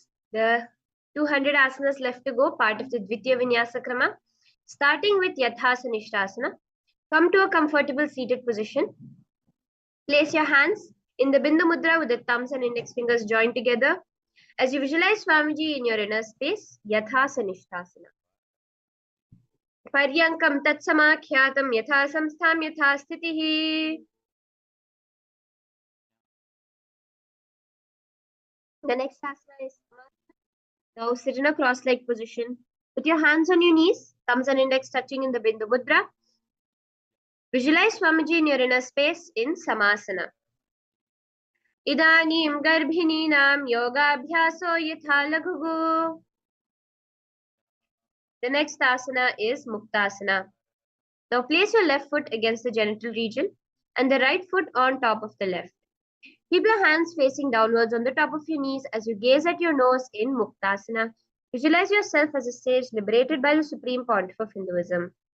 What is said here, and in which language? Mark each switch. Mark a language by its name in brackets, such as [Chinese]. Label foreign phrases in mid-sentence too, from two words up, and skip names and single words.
[English] The 200 asanas left to go, part of the [Sanskrit] Dvitiya Vinyasa Krama. [English] Starting with Yathasanishtasana. Come to a comfortable seated position. Place your hands in the [Sanskrit] Bindu Mudra [English] with the thumbs and index fingers joined together. As you visualize Swamiji in your inner space, Yathasanishtasana. [Sanskrit] Paryankam tatsamakhyatam yatha samstham yatha sthitihi. [English] The next asana is now sit in a cross-legged position. Put your hands on your knees, thumbs and index touching in the [Sanskrit] Bindu Mudra. [English] Visualize Swamiji in your inner space in Samasana. [Sanskrit] Idanim garbhininam yogabhyaso yatha laghugu. [English] The next asana is Muktasana. Now place your left foot against the genital region and the right foot on top of the left. Keep your hands facing downwards on the top of your knees as you gaze at your nose in Muktasana. Visualize yourself as a sage liberated by the Supreme Pontiff of Hinduism.